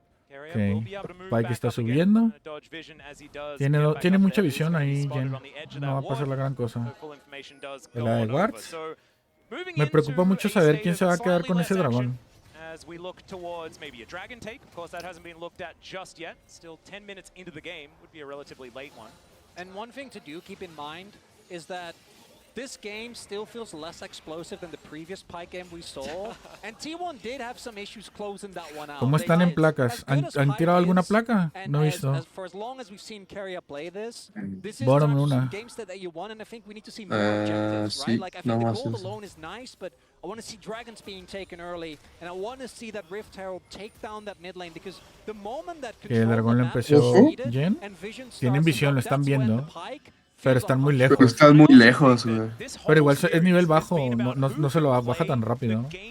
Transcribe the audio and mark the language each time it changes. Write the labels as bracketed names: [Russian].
[Spanish] Okay. Pike está subiendo. Tiene mucha visión ahí, Jen. No va a pasar la gran cosa. El de Wards. Me preocupa mucho saber quién se va a quedar con ese dragón. [English] As we look towards maybe a dragon take. Of course, that hasn't been looked at just yet. Still 10 minutes into the game. Would be a relatively late one. And one thing to do, keep in mind, is that this game still feels less explosive than the previous Pike game we saw. And T1 did have some issues closing that one out. [Spanish] ¿Cómo están en placas? ¿Han tirado alguna placa? No he visto. [English] For as long as we've seen Carrier play this is [Spanish] Bottom una. [English] game state that you want, and I think we need to see more objectives, right? Like I think the gold alone is nice, but I want to see dragons being taken early, and I want to see that Rift Herald take down that mid lane, because the moment that [Spanish] Que el dragón le empezó Jen. Tienen visión, lo están viendo. Pero están muy Pero lejos. están muy lejos, güey. Pero igual es nivel bajo, no se lo baja tan rápido, ¿no?